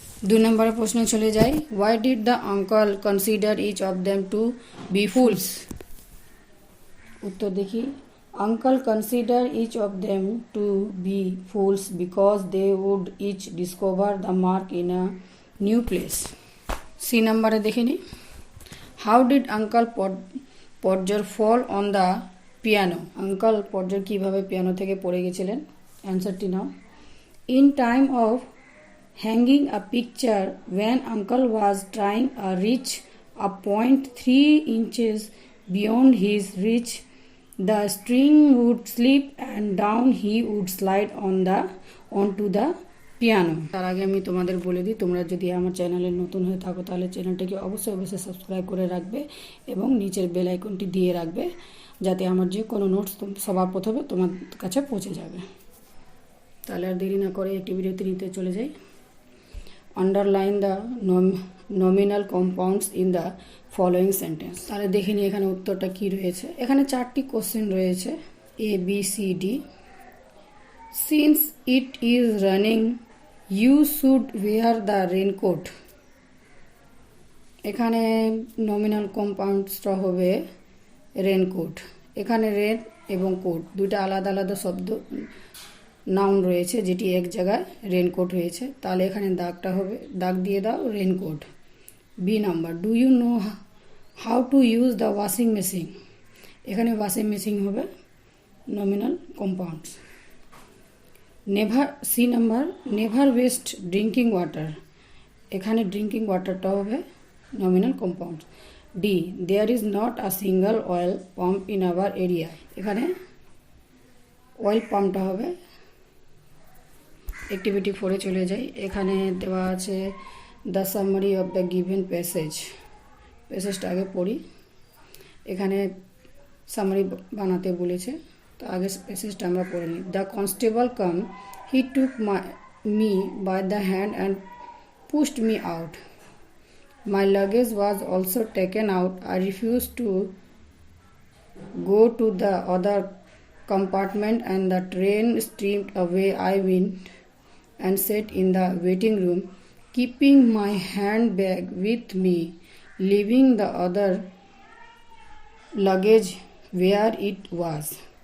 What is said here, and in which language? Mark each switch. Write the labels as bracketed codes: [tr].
[bn] 2 নম্বরের প্রশ্নে চলে যাই। [en] Why did the uncle consider each of them to be fools? [bn] উত্তর দেখি। [en] Uncle considered each of them to be fools because they would each discover the mark in a new place. [bn] C নম্বরে দেখে নি। [en] How did Uncle Podger fall on the piano? [bn] Uncle Podger কিভাবে piano থেকে পড়ে গেছিলেন? অ্যান্সারটি নাও। [en] In time of hanging a picture, when Uncle was trying to reach a point 3 inches beyond his reach, the string would slip and down he would slide onto the piano. [bn] তার আগে আমি তোমাদের বলে দিই, তোমরা যদি আমার চ্যানেলে নতুন হয়ে থাকো তাহলে চ্যানেলটাকে অবশ্যই সাবস্ক্রাইব করে রাখবে এবং নিচের বেল আইকনটি দিয়ে রাখবে যাতে আমার যে কোনো নোটস সবার প্রথমে তোমার কাছে পৌঁছে যাবে। তাহলে আর দেরি না করে অ্যাক্টিভিটি 3-তে চলে যাই। [en] Underline the nominal compounds in the following sentence. [bn] তাহলে দেখে নিই এখানে উত্তরটা কি রয়েছে। এখানে 4টি কোশ্চেন রয়েছে A B C D. [en] Since it is running, you should wear the raincoat. [bn] এখানে নমিনাল কম্পাউন্ডসটা হবে রেনকোট। এখানে রেন এবং কোট দুটো আলাদা আলাদা শব্দ নাউন রয়েছে, যেটি এক জায়গায় রেনকোট হয়েছে। তাহলে এখানে দাগটা হবে, দাগ দিয়ে দাও raincoat. B number [en] do you know how to use the washing machine, [bn] এখানে ওয়াশিং মেশিন হবে nominal compounds. C number [en] never waste drinking water, [bn] এখানে ড্রিঙ্কিং ওয়াটারটা হবে nominal compound. [en] D there is not a single oil pump in our area, [bn] এখানে oil পাম্পটা হবে activity 4-এ চলে যাই। এখানে দেওয়া আছে [en] the summary of the given [bn] প্যাসেজটা আগে পড়ি। এখানে সামারি বানাতে বলেছে, তো আগে প্যাসেজটা আমরা পড়ে নিই। [en] The constable came, he took me by the hand and pushed me out. My luggage was also taken out. I refused to go to the other compartment and the train steamed away. I went and sat in the waiting room, keeping my handbag with me, leaving the other luggage where it was.